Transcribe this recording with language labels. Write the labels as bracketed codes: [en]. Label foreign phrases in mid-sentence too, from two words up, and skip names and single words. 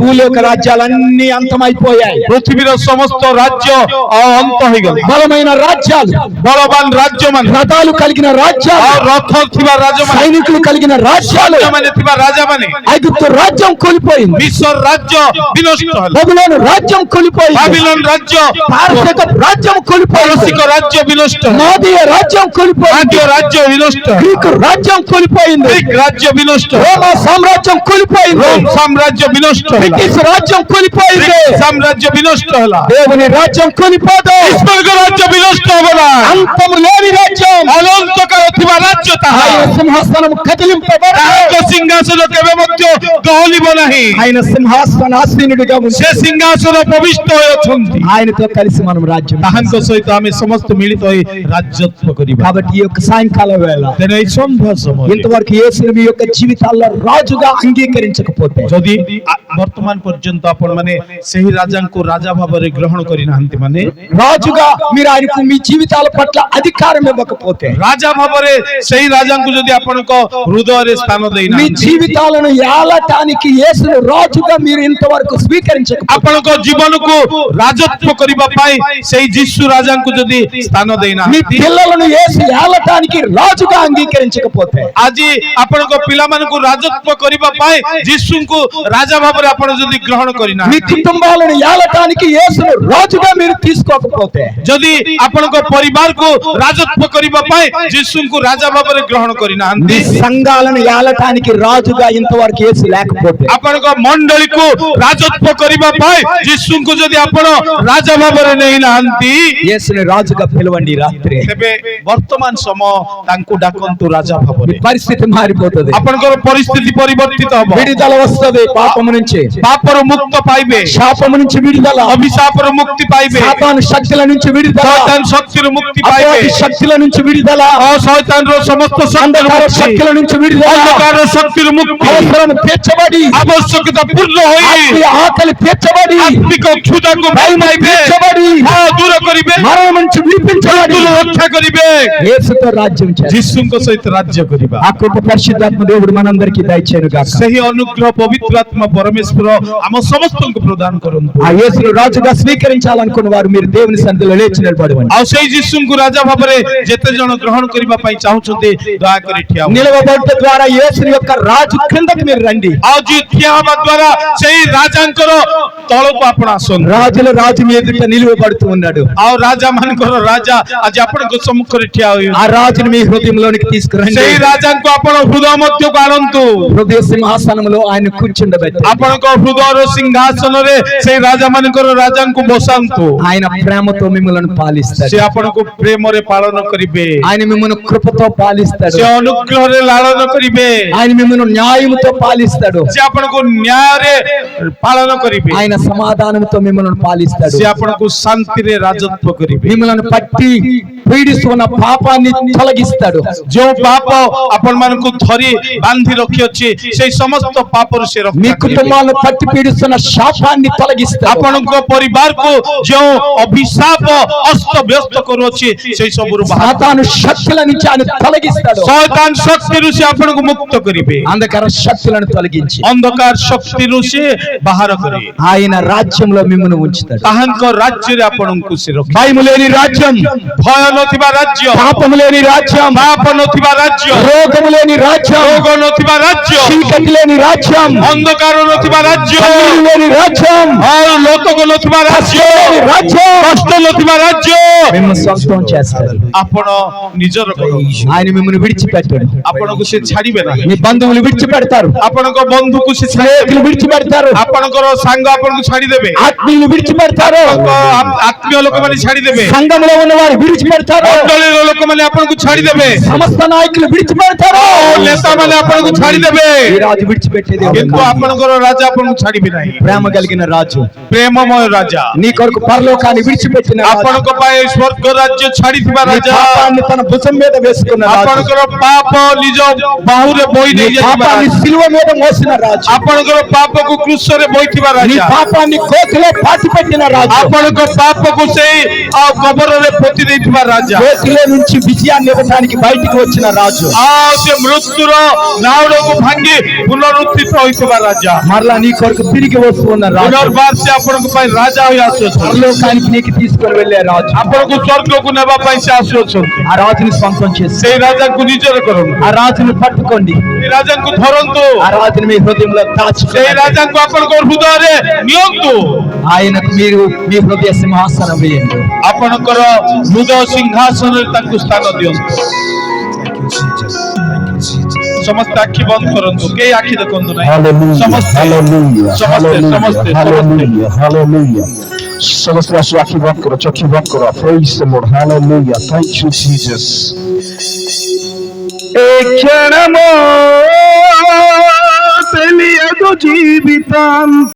[te] భూలోక రాజ్యాలన్నీ అంతమైపోయాయి. [or] ପୃଥିବୀର ସମସ୍ତ ରାଜ୍ୟ ଅନ୍ତ ହେଇଗଲା। [te] బలమైన రాజ్యాలు, [or] ବଳବାନ ରାଜ୍ୟମାନେ, [te] రథాలు కలిగిన రాజ్యాలు, [or] ଆଉ ରଥ ଥିବା ରାଜମାନେ, [te] సైనికులు కలిగిన రాజ్యాలు, [or] ମାନେ ଥିବା ରାଜାମାନେ, [te] ఐగుప్తు రాజ్యం కూలిపోయింది. [or] ବିଶ୍ୱର ରାଜ୍ୟ ବିନଷ୍ଟ ହେଲା। [te] బబులోను రాజ్యం కూలిపోయింది. [or] ବାବିଲୋନ ରାଜ୍ୟ, [te] పారసీక రాజ్యం కూలిపోయింది. [or] ପାରସିକ ରାଜ୍ୟ ବିନଷ୍ଟ ହେଲା। [te] మోదీయ రాజ్యం కూలిపోయింది. [or] ମାଦ୍ୟ ରାଜ୍ୟ ବିନଷ୍ଟ ହେଲା। [te] గ్రీకు రాజ్యం కూలిపోయింది. [or] ଗ୍ରୀକ ରାଜ୍ୟ ବିନଷ୍ଟ ହେଲା। [te] రోమా సామ్రాజ్యం కూలిపోయింది. [or] ରୋମ ସାମ୍ରାଜ୍ୟ ବିନଷ୍ଟ ହେଲା। [te] బ్రిటిష్ రాజ్యం కూలిపోయింది. [or] ଗ୍ରୀକ ସାମ୍ରାଜ୍ୟ ବିନଷ୍ଟ ହେଲା। [te] దేవుని రాజ్యం కూలిపోదు. [or] ଈଶ୍ୱରଙ୍କ ରାଜ୍ୟ ବିନଷ୍ଟ ହେବ ନା। [te] అంతము లేని రాజ్యం. [or] ଅନନ୍ତ କାଳ ଥିବା ରାଜ୍ୟ ତାହା। [te] ఆయన సింహాసనం కదిలింపబడదు. [or] ତାହାଙ୍କ ସିଂହାସନ କେବେ ମଧ୍ୟ ଦୋହଲିବ ନାହିଁ। [te] ఆయన సింహాసనాసీనుడిగా [or] ସେ [te] ఉంటాడు. [or] ସିଂହାସନ ପ୍ରବିଷ୍ଟ ହୋଇ ଅଛନ୍ତି। [te] ఆయనతో కలిసి మనం రాజ్యం [or] ତାହାଙ୍କ ସହିତ ଆମେ ସମସ୍ତେ ମିଳିତ ହୋଇ ରାଜତ୍ୱ କରିବା। [te] కాబట్టి ఈ యొక్క సాయంకాల వేళ [or] ତେଣୁ ଏଇ ସନ୍ଧ୍ୟା ସମୟରେ [te] ఇంతవరకు యేసుని మీ యొక్క జీవితాల్లో రాజుగా అంగీకరించకపోతే [or] ଯଦି ବର୍ତ୍ତମାନ ପର୍ଯ୍ୟନ୍ତ ଆପଣ ମାନେ ସେହି ରାଜାଙ୍କୁ ରାଜା ଭାବରେ ଗ୍ରହଣ କରିନାହାନ୍ତି ମାନେ [te] రాజుగా మీరు ఆయనకు మీ జీవితాల పట్ల అధికారం ఇవ్వకపోతే, [or] ରାଜା ଭାବରେ ସେହି ରାଜାଙ୍କୁ ଯଦି ଆପଣଙ୍କ ହୃଦୟରେ ସ୍ଥାନ [te] మీ [or] ଦେଇନାହାନ୍ତି, [te] జీవితాలను ఏలటానికి యేసును రాజుగా మీరు ఇంతవరకు స్వీకరించకపోతే, [or] ଆପଣଙ୍କ ଜୀବନକୁ ରାଜତ୍ୱ କରିବା ପାଇଁ ସେହି ଯୀଶୁ ରାଜାଙ୍କୁ ଯଦି ସ୍ଥାନ [te] మీ [or] ଦେଇନାହାନ୍ତି, [te] పిల్లలను యేసు ఏలటానికి రాజుగా అంగీకరించకపోతే, [or] ଆଜି ଆପଣଙ୍କ ପିଲାମାନଙ୍କୁ ରାଜତ୍ୱ କରିବା ପାଇଁ ଯୀଶୁଙ୍କୁ ରାଜା ଭାବରେ ଆପଣ ଯଦି ଗ୍ରହଣ [te] మీ [or] କରିନାହାନ୍ତି, [te] కుటుంబాలను ఏలటానికి యేసును రాజుగా మీరు తీసుకోకపోతే, [or] ଯଦି ଆପଣଙ୍କ ପରିବାରକୁ ରାଜତ୍ୱ କରିବା ପାଇଁ ଯୀଶୁଙ୍କୁ ରାଜା ଭାବରେ ଗ୍ରହଣ [te] మీ [or] କରିନାହାନ୍ତି, [te] సంఘాలను ఏలటానికి రాజుగా ఇంతవరకు యేసు లేకపోతే, [or] ଆପଣଙ୍କ ମଣ୍ଡଳୀକୁ ରାଜତ୍ୱ କରିବା ପାଇଁ ଯୀଶୁଙ୍କୁ ଯଦି ଆପଣ ରାଜା ଭାବରେ ନେଇନାହାନ୍ତି, [te] యేసుని రాజుగా పిలవండి ఈ రాత్రి. [or] ତେବେ ବର୍ତ୍ତମାନ ସମୟ ତାଙ୍କୁ ଡାକନ୍ତୁ ରାଜା ଭାବରେ. [te] పరిస్థితి మారిపోతుంది, [or] ଆପଣଙ୍କର ପରିସ୍ଥିତି ପରିବର୍ତ୍ତିତ ହବ, [te] విడుదల వస్తుంది పాపము నుంచి, [or] ପାପରୁ ମୁକ୍ତ ପାଇବେ, [te] శాపము నుంచి విడుదల, [or] ଅଭିଶାପରୁ ମୁକ୍ତି ପାଇବେ, [te] సాతాను శక్తుల నుంచి విడుదల, [or] ଶୈତାନ ଶକ୍ତିରୁ ମୁକ୍ତି ପାଇବେ, [te] అపవాది శక్తుల నుంచి విడుదల, [or] ଶୈତାନର ସମସ୍ତ ଶକ୍ତିରୁ [te] అంధకార [or] ମୁକ୍ତି, [te] శక్తుల నుంచి విడుదల, [or] ଅନ୍ଧକାରର ଶକ୍ତିରୁ ମୁକ୍ତି, [te] అవసరం తీర్చబడి, [or] ଆବଶ୍ୟକତା ପୂର୍ଣ୍ଣ ହୋଇ [te] ఆత్మీయ ఆకలి తీర్చబడి, [or] ଆତ୍ମିକ କ୍ଷୁଧାକୁ ପାଇବେ, [te] తీర్చబడి, [or] ଦୂର କରିବେ, [te] మరణం నుంచి విడిపించబడి, [or] ମୃତ୍ୟୁରୁ ରକ୍ଷା କରିବେ, [te] యేసుతో రాజ్యం చేస్తారు. [or] ଯୀଶୁଙ୍କ ସହିତ ରାଜ୍ୟ କରିବା. [te] ఆ కృప పరిశుద్ధాత్మ దేవుడు మనందరికీ దయచేయను గాక. [or] ସେହି ଅନୁଗ୍ରହ ପବିତ୍ର ଆତ୍ମା ପରମେଶ୍ୱର ଆମ ସମସ୍ତଙ୍କୁ ପ୍ରଦାନ କରନ୍ତୁ. [te] ఆ యేసును రాజుగా స్వీకరించాలనుకున్న వారు మీరు దేవుని సన్నిధిలో లేచి నిలబడవండి. [or] ଆଉ ସେଇ ଯୀଶୁଙ୍କୁ ରାଜା ଭାବରେ ଯେତେ ଜଣ ଗ୍ରହଣ କରିବା ପାଇଁ ଚାହୁଁଛନ୍ତି ଦୟାକରି ଠିଆ ହୁଅନ୍ତୁ. [te] నిలవబడ్డ ద్వారా యేసుని యొక్క రాజు క్రిందకి మీరు రండి. [or] ଆଉ ଯିଏ ଠିଆ ହେବା ଦ୍ୱାରା ସେଇ ରାଜାଙ୍କର ତଳକୁ ଆପଣ ଆସନ୍ତୁ. [te] రాజుల రాజు మీ ఎదుట నిలువబడుతూ ఉన్నాడు. [or] ଆଉ ରାଜା ମାନଙ୍କର ରାଜା ଆଜି ଆପଣଙ୍କ ସମ୍ମୁଖରେ ଠିଆ ହୋଇ [te] ఆ రాజుని మీ హృదయంలోనికి తీసుకురండి. [or] ସେଇ ରାଜାଙ୍କୁ ଆପଣ ହୃଦୟ ମଧ୍ୟକୁ ଆଣନ୍ତୁ. [te] హృదయ సింహాసనంలో ఆయన కూర్చుండబెట్టి [or] ଆପଣଙ୍କ ହୃଦୟର ସିଂହାସନରେ ସେଇ ରାଜା ମାନଙ୍କର ରାଜାଙ୍କୁ ବସାନ୍ତୁ. [te] ఆయన ప్రేమతో మిమ్మల్ని పాలిస్తాడు. [or] ସେ ଆପଣଙ୍କୁ ପ୍ରେମରେ ପାଳନ କରିବେ, [te] ఆయన మిమ్మల్ని కృపతో పాలిస్తాడు. [or] ସେ ଅନୁଗ୍ରହରେ ଲାଳନ କରିବେ, [te] ఆయన మిమ్మల్ని న్యాయముతో పాలిస్తాడు. [or] ସେ ଆପଣଙ୍କୁ ନ୍ୟାୟରେ ପାଳନ କରିବେ, [te] ఆయన సమాధానంతో మిమ్మల్ని పాలిస్తాడు. [or] ସେ ଆପଣଙ୍କୁ ଶାନ୍ତିରେ ରାଜତ୍ୱ କରିବେ. [te] మిమ్మల్ని పట్టి పీడిస్తున్న పాపాన్ని తొలగిస్తాడు. [or] ଯେଉଁ ପାପ ଆପଣ ମାନଙ୍କୁ ଧରି ବାନ୍ଧି ରଖିଅଛି ସେଇ ସମସ୍ତ ପାପରୁ ସେ [te] మీ [or] ରକ୍ଷା କରିବେ. [te] కుటుంబాలను పట్టి పీడిస్తున్న శాపాన్ని తొలగిస్తాడు. [or] ଆପଣଙ୍କ ପରିବାରକୁ ଯେଉଁ ଅଭିଶାପ ଅସ୍ତବ୍ୟସ୍ତ କରୁଅଛି ସେଇ ସବୁରୁ [te] సాతాను శక్తుల నుంచి ఆయన తొలగిస్తాడు. [or] ଶୈତାନ ଶକ୍ତିରୁ ସେ ଆପଣଙ୍କୁ ମୁକ୍ତ କରିବେ, [te] అంధకార శక్తులను తొలగించి [or] ଅନ୍ଧକାର ଶକ୍ତିରୁ ସେ ବାହାର କରିବେ, [te] ఆయన రాజ్యంలో మిమ్మల్ని ఉంచుతాడు. [or] ତାହାଙ୍କ ରାଜ୍ୟରେ ଆପଣଙ୍କୁ ସେ ରଖିବେ. [te] భయము లేని రాజ్యం, [or] ଭୟ ନଥିବା ରାଜ୍ୟ, [te] పాపము లేని రాజ్యం, [or] ପାପ ନଥିବା ରାଜ୍ୟ, [te] రోగము లేని రాజ్యం, [or] ରୋଗ ନଥିବା ରାଜ୍ୟ, [te] చీకటి లేని రాజ్యం, [or] ଅନ୍ଧକାର ନଥିବା ରାଜ୍ୟ, [te] కన్నీరు లేని రాజ్యం, [or] ଆଉ ଲୋତକ ନଥିବା ରାଜ୍ୟ, [te] లేని రాజ్యం [or] କଷ୍ଟ ନଥିବା ରାଜ୍ୟ [te] మిమ్మల్ని సొంతం చేస్తాడు. [or] ଆପଣ ନିଜର କରନ୍ତୁ. [te] ఆయన మిమ్మల్ని విడిచిపెట్టాడు. [or] ଆପଣଙ୍କୁ ସେ ଛାଡ଼ିବେ ନାହିଁ, [te] మీ బంధువులు విడిచిపెడతారు, [or] ଆପଣଙ୍କ ବନ୍ଧୁକୁ ସେ [te] స్నేహితులు విడిచిపెడతారు, [or] ଆପଣଙ୍କର ସାଙ୍ଗ ଆପଣଙ୍କୁ ଛାଡ଼ିଦେବେ, [te] ఆత్మీయులు విడిచిపెడతారు, [or] ଆତ୍ମୀୟ ଲୋକମାନେ ଛାଡ଼ିଦେବେ, [te] సంఘంలో ఉన్న వారు విడిచిపెడతారు, [or] ମଣ୍ଡଳୀର ଲୋକମାନେ ଆପଣଙ୍କୁ ଛାଡ଼ିଦେବେ, [te] సమస్త నాయకులు విడిచిపెడతారు. [or] ନେତାମାନେ ଆପଣଙ୍କୁ ଛାଡ଼ିଦେବେ, [te] ఈ రాజు విడిచిపెట్టేది ఎవరు? [or] କିନ୍ତୁ ଆପଣଙ୍କର రాజା ଆପଣଙ୍କୁ ଛାଡ଼ିବେ ନାହିଁ. [te] ప్రేమ కలిగిన రాజు, [or] ପ୍ରେମମୟ ରାଜା, [te] నీ కొరకు పరలోకాన్ని విడిచిపెట్టిన రాజు, [or] ଆପଣଙ୍କ ପାଇଁ ସ୍ୱର୍ଗ ରାଜ୍ୟ ଛାଡ଼ିଥିବା [te] నీ [or] ରାଜା, [te] పాపాన్ని తన భుజం మీద వేసుకున్న రాజు, [or] ଆପଣଙ୍କର ପାପ ନିଜ ବାହୁରେ ବୋହି [te] నీ [or] ନେଇଯାଇଥିବା [te] పాపాన్ని [or] ରାଜା, [te] సిలువ మీద మోసిన రాజు, [or] ଆପଣଙ୍କର ପାପକୁ କୃଷରେ ବୋହିଥିବା [te] నీ [or] ରାଜା, [te] పాపాన్ని కోతిలో పాతి పెట్టిన రాజు, [or] ଆପଣଙ୍କ ପାପକୁ ସେଇ କବରରେ ପୋତି ଦେଇଥିବା ରାଜା, [te] కోతిలో నుంచి విజయాన్ని ఇవ్వడానికి బయటికి వచ్చిన రాజు, [or] ଆଉ ସେ ମୃତ୍ୟୁର ନାଉଡକୁ ଭାଙ୍ଗି ପୁନରୁତ୍ଥିତ ହୋଇଥିବା ରାଜା, [te] మరలా నీ కొరకు తిరిగి వస్తున్న రాజు, [or] ପୁନର୍ବାର ସେ ଆପଣଙ୍କ ପାଇଁ ରାଜା ହୋଇ ଆସୁଅଛନ୍ତି, [te] పరలోకానికి నీకు తీసుకొని వెళ్ళే రాజు. [or] ଆପଣଙ୍କୁ ସ୍ୱର୍ଗକୁ ନେବା ପାଇଁ ସେ ଆସୁଅଛନ୍ତି. [te] ఆ రాజుని సొంతం చేసి [or] ସେଇ రాଜାଙ୍କୁ ନିଜର କରନ୍ତୁ, [te] ఆ రాజుని పట్టుకోండి. [or] ସେଇ రాଜାଙ୍କୁ ଧରନ୍ତୁ, [te] ఆ రాజుని మీ హృదయంలో దాచుకోండి. [or] ସେଇ రాଜାଙ୍କୁ ଆପଣଙ୍କ ହୃଦୟରେ ନିଅନ୍ତୁ, [te] ఆయనకు మీరు మీ హృదయ సింహాసనం వేయండి. [or] ଆପଣଙ୍କର ହୃଦୟ ସିଂହାସନରେ ତାଙ୍କୁ ସ୍ଥାନ ଦିଅନ୍ତୁ. ସମସ୍ତେ ଆଖି ବନ୍ଦ କରନ୍ତୁ, କେହି ଆଖି ଦେଖନ୍ତୁ ନାହିଁ, ସମସ୍ତେ ସମସ୍ତେ ସମସ୍ତେ ଆସୁ ଆଖି ବନ୍ଦ କର, ଚକ୍ଷୁ ବନ୍ଦ କର. [en] Praise the Lord. Hallelujah. Thank you, Jesus. [te] ఏ క్షణమో తెలియదు జీవితం